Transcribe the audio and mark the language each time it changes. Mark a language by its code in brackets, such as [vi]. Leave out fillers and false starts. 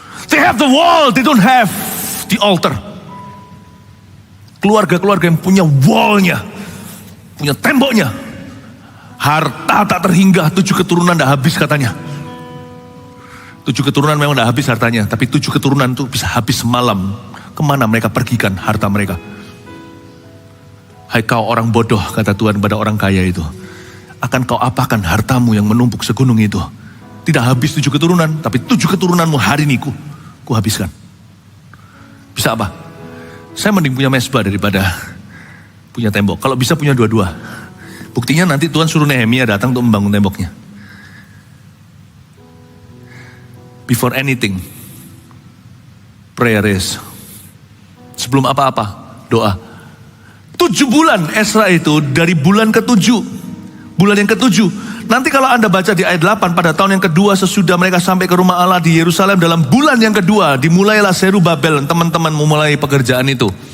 [en] They have the wall, they don't have the altar. [id] Keluarga-keluarga yang punya wallnya, punya temboknya. Harta tak terhingga, 7 keturunan dah habis katanya. 7 keturunan memang dah habis hartanya, tapi 7 keturunan itu bisa habis semalam. Kemana mereka pergikan harta mereka? Hai kau orang bodoh, kata Tuhan pada orang kaya itu. Akan kau apakan hartamu yang menumpuk segunung itu? Tidak habis 7 keturunan, tapi 7 keturunanmu hari ini ku habiskan. Bisa apa? Saya mending punya mesbah daripada punya tembok. Kalau bisa punya dua-dua. Buktinya nanti Tuhan suruh Nehemia datang untuk membangun temboknya. [en] Before anything, prayer is. [id] Sebelum apa-apa, doa. 7 bulan Esra itu dari bulan ke-7. Bulan yang ke-7. Nanti kalau Anda baca di ayat 8, pada tahun yang kedua sesudah mereka sampai ke rumah Allah di Yerusalem, dalam bulan yang kedua dimulailah Zerubabel, teman-teman memulai pekerjaan itu.